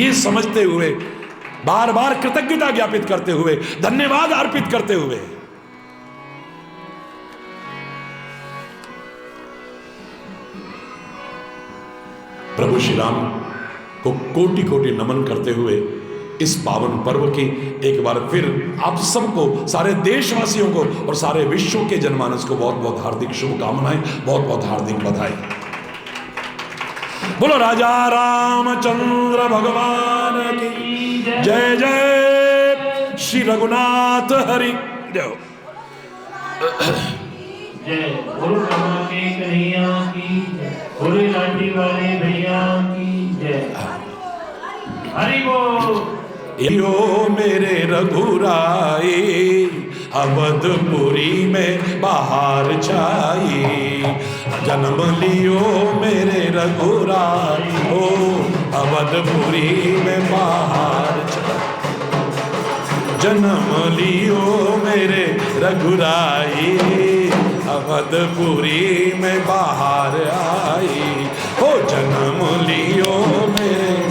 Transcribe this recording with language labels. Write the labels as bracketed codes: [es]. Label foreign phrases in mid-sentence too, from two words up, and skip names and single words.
[hi] ये समझते हुए, बार बार कृतज्ञता ज्ञापित करते हुए, धन्यवाद अर्पित करते हुए, प्रभु श्री राम को कोटि कोटि नमन करते हुए इस पावन पर्व की एक बार फिर आप सबको, सारे देशवासियों को और सारे विश्व के जनमानस को बहुत बहुत हार्दिक शुभकामनाएं, बहुत बहुत हार्दिक बधाई। बोलो राजा रामचंद्र भगवान की जय जय। श्री रघुनाथ हरि जय। जय गुरु ब्रह्मा के कन्हैया की जय, गुरु लाठी वाले भैया की जय। हरि बोल। यो मेरे रघुराई, अवधपुरी में बाहर छाई, जन्म लियो मेरे रघुराई, ओ अवधपुरी में बाहर छाई, जन्म लियो मेरे रघुराई, अवधपुरी में बाहर आई, ओ जन्म लियो मेरे,